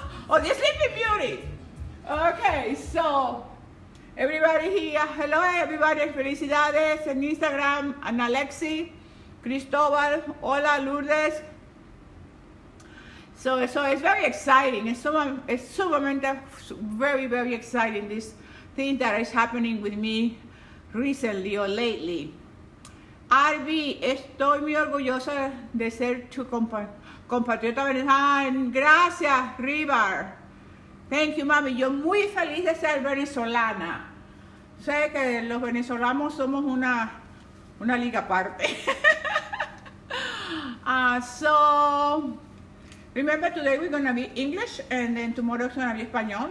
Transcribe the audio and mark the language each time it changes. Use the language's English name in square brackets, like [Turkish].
[English] Oh, the Sleeping Beauty. Okay, so everybody here, hello everybody, [Spanish] felicidades en Instagram, [English] Ana Alexi, Cristobal, [Spanish] hola [English] Lourdes. So it's very exciting. It's sumamente very, very exciting, this thing that is happening with me recently or lately. [Spanish] Arby, estoy muy orgullosa de ser tu compatriota venezolana. Gracias, [English] Rivar. Thank you, mami. [Spanish] Yo muy feliz de ser venezolana. Sé que los venezolanos somos una liga aparte. [English] So, remember today we're going to be English, and then tomorrow it's going to be español.